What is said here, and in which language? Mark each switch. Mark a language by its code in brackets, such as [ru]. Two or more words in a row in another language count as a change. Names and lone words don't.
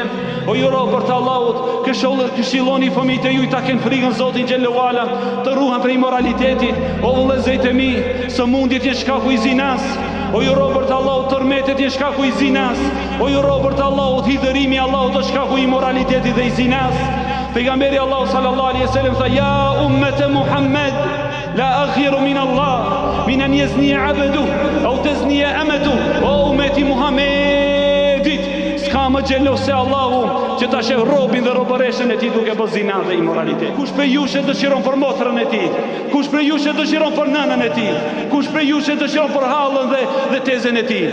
[sq] O ju robër të Allahut, këshilloni fëmijët e juaj ta kenë frikën Zotit [ar] جل وعلا, [sq] të ruhen prej moralitetit. O vëllezërit e mi, sëmundjet janë shkaku i zinas. O ju robër të Allahut, tërmetet janë shkaku i zinas. O ju robër të Allahut, hidhërimi i Allahut është shkaku i moralitetit dhe i zinas. Pejgamberi Allahu [ar] صلى الله عليه وسلم [sq] tha, [ar] يا أمة محمد لا أغير من الله من أن يزني عبده أو تزني أمته. [sq] O ummeti Muhammedit, s'ka më xhelos se Allahu që ta sheh robin dhe robëreshën e tij duke bërë zinë dhe imoralitet. Kush prej jush dëshiron për motrën e tij? Kush prej jush dëshiron për nënën e tij? Kush prej jush dëshiron për hallën dhe tezën e tij?